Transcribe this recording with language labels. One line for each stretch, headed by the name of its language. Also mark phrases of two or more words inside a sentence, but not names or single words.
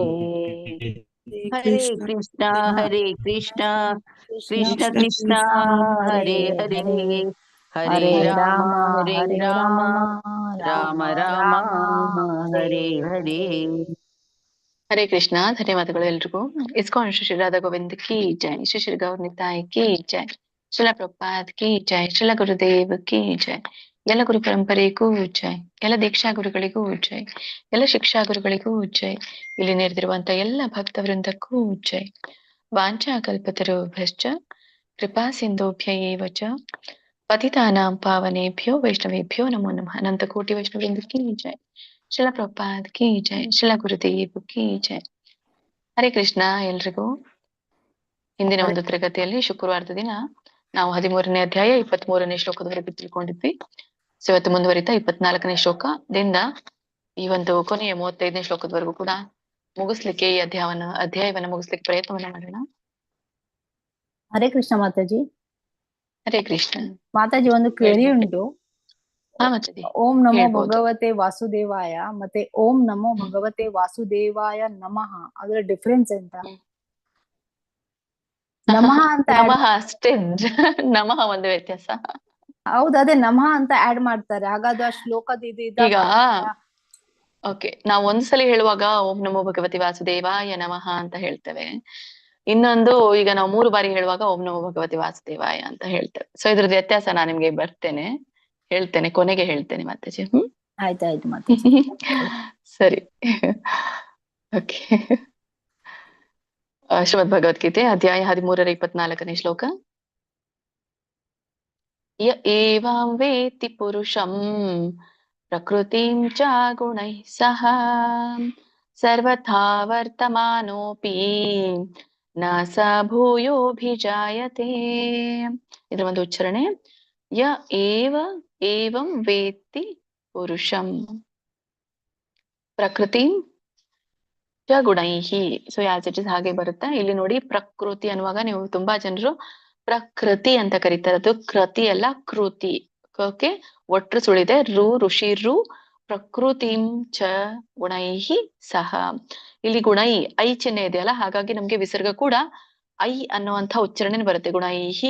Sanskrit: ಹರೇ ಕೃಷ್ಣ ಕೃಷ್ಣ ಕೃಷ್ಣ ಹರೇ ಹರೇ ಹರೇ ರಾಮ ರಾಮ ರಾಮ ಹರೇ ಹರೇ.
Kannada: ಹರೇ ಕೃಷ್ಣ. ಧನ್ಯವಾದಗಳು ಎಲ್ರಿಗೂ. ಇಸ್ಕಾನ್ ಶ್ರೀ ರಾಧಾ ಗೋವಿಂದ್
Hindi: की जय,
Kannada: ಶ್ರೀ ಶ್ರೀ ಗೌರ್ ನಿತಾಯ್
Hindi: की जय,
Kannada: ಶ್ರೀಲ ಪ್ರಭುಪಾದ್
Hindi: की जय,
Kannada: ಶ್ರೀಲ ಗುರುದೇವ್
Hindi: की जय,
Kannada: ಎಲ್ಲ ಗುರು ಪರಂಪರೆಗೂ ಜೈ, ಎಲ್ಲ ದೀಕ್ಷಾ ಗುರುಗಳಿಗೂ ಜೈ, ಎಲ್ಲ ಶಿಕ್ಷಾ ಗುರುಗಳಿಗೂ ಜೈ, ಇಲ್ಲಿ ನೆರೆದಿರುವಂತ ಎಲ್ಲ ಭಕ್ತ ವೃಂದಕ್ಕೂ ಜೈ.
Sanskrit: ವಾಂಛಾ ಕಲ್ಪತರುಭ್ಯಶ್ಚ ಕೃಪಾ ಸಿಂಧೋಭ್ಯ ಏವ ಚ ಪತಿತಾನಾಂ ಪಾವನೇಭ್ಯೋ ವೈಷ್ಣವೇಭ್ಯೋ ನಮೋ ನಮಃ.
Hindi: अनंत कोटि वैष्णवृंद की जय, श्रील प्रभुपाद की जय, श्रील गुरुदेव की जय.
Kannada: ಹರೇ ಕೃಷ್ಣ ಎಲ್ರಿಗೂ. ಹಿಂದಿನ ಒಂದು ತರಗತಿಯಲ್ಲಿ ಶುಕ್ರವಾರದ ದಿನ ನಾವು 13ನೇ ಅಧ್ಯಾಯ 23ನೇ ಶ್ಲೋಕದವರೆಗೆ ತಿಳ್ಕೊಂಡಿದ್ವಿ. ಸೊ ಇವತ್ತು ಮುಂದುವರಿತಾ 24ನೇ ಶ್ಲೋಕದಿಂದ ಈ ಒಂದು ಕೊನೆಯ 35ನೇ ಶ್ಲೋಕದವರೆಗೂ ಕೂಡ ಮುಗಿಸ್ಲಿಕ್ಕೆ ಈ ಅಧ್ಯಾಯವನ್ನ ಮುಗಿಸ್ಲಿಕ್ಕೆ ಪ್ರಯತ್ನವನ್ನ ಮಾಡೋಣ. ಹರೇ ಕೃಷ್ಣ ಮಾತಾಜಿ. ಹರೇ ಕೃಷ್ಣ ಮಾತಾಜಿ, ಒಂದು ಕ್ವೆರಿ ಉಂಟು.
Sanskrit: ಓಂ ನಮೋ ಭಗವತೆ ವಾಸುದೇವಾಯ ಮತ್ತೆ ಓಂ ನಮೋ ಭಗವತೆ ವಾಸುದೇವಾಯ ನಮಃ,
Kannada: ಅದರ ಡಿಫ್ರೆನ್ಸ್ ಎಂತ? ನಮಃ ಅಂತ add ನಮಃ ಅಷ್ಟೇ ನಮಃ ಒಂದು ವ್ಯತ್ಯಾಸ. ಹೌದು, ಅದೇ ನಮಃ ಅಂತ ಆಡ್ ಮಾಡ್ತಾರೆ. ಹಾಗಾದ್ರೆ ಆ ಶ್ಲೋಕದ ಈಗ ಓಕೆ, ನಾವು ಒಂದ್ಸಲಿ ಹೇಳುವಾಗ
Sanskrit: ಓಂ ನಮೋ ಭಗವತಿ ವಾಸುದೇವಾಯ ನಮಃ
Kannada: ಅಂತ ಹೇಳ್ತೇವೆ. ಇನ್ನೊಂದು ಈಗ ನಾವು 3 ಬಾರಿ ಹೇಳುವಾಗ
Sanskrit: ಓಂ ನಮೋ ಭಗವತಿ ವಾಸುದೇವಾಯ
Kannada: ಅಂತ ಹೇಳ್ತೇವೆ. ಸೊ ಇದ್ರದ್ದು ವ್ಯತ್ಯಾಸ ನಾನು ನಿಮ್ಗೆ ಹೇಳ್ತೇನೆ, ಕೊನೆಗೆ ಹೇಳ್ತೇನೆ ಮಾತಾಜಿ. ಆಯ್ತಾಯ್ತು ಮತ್ತೆ. ಸರಿ. ಓಕೆ. ಶ್ರೀಮದ್ ಭಗವದ್ಗೀತೆ ಅಧ್ಯಾಯ 13ರ 24ನೇ ಶ್ಲೋಕ.
Sanskrit: ಯ ಏವಂ ವೇತ್ತಿ ಪುರುಷಂ ಪ್ರಕೃತಿಂ ಚ ಗುಣೈಃ ಸಹ ಸರ್ವಥಾ ವರ್ತಮಾನೋಪಿ ನ ಸ ಭೂಯೋಭಿಜಾಯತೆ.
Kannada: ಇದರ ಒಂದು ಉಚ್ಚಾರಣೆ,
Sanskrit: ಯ ಏವಂ ವೇತ್ತಿ ಪುರುಷಂ ಪ್ರಕೃತಿಂ ಚ ಗುಣೈಹಿ.
English: so as it is
Kannada: ಹಾಗೆ ಬರುತ್ತೆ. ಇಲ್ಲಿ ನೋಡಿ, ಪ್ರಕೃತಿ ಅನ್ನುವಾಗ ನೀವು ತುಂಬಾ ಜನರು ಪ್ರಕೃತಿ ಅಂತ ಕರೀತಾರೆ. ಅದು ಕೃತಿ ಅಲ್ಲ, ಕೃತಿ. ಓಕೆ, ಒಟ್ರು ಸುಳಿದೆ, ಋಷಿ ರು.
Sanskrit: ಪ್ರಕೃತಿಂ ಚ ಗುಣೈಹಿ ಸಹ.
Kannada: ಇಲ್ಲಿ ಗುಣೈ ಐ ಚಿಹ್ನೆ ಇದೆಯಲ್ಲ, ಹಾಗಾಗಿ ನಮ್ಗೆ ವಿಸರ್ಗ ಕೂಡ ಐ ಅನ್ನುವಂಥ ಉಚ್ಚಾರಣೆ ಬರುತ್ತೆ, ಗುಣೈಹಿ.